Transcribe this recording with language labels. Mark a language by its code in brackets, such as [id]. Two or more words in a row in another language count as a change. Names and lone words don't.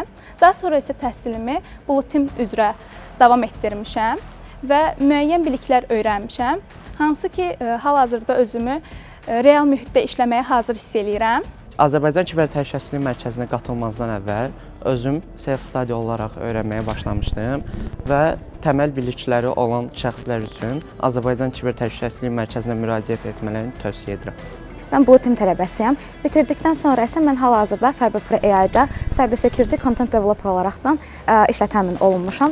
[az] Daha sonra isə təhsilimi Blue Team üzrə davam etdirmişəm və müəyyən biliklər öyrənmişəm. Hansı ki, hal-hazırda özümü real mühitdə işləməyə hazır hiss eləyirəm. Azərbaycan Kiber Təhlükəsizlik Mərkəzinə qatılmazdan əvvəl özüm self-study olaraq öyrənməyə başlamışdım və təməl bilikləri olan şəxslər üçün Azərbaycan Kiber Təhlükəsizlik Mərkəzinə müraciət etmələrini tövsiyə edirəm. Mən Blue Team tələbəsiyəm. Bitirdikdən sonra isə mən hal-hazırda CyberPro AI-da [en] Cyber Security Content Developer [az] olaraqdan işlə təmin olunmuşam.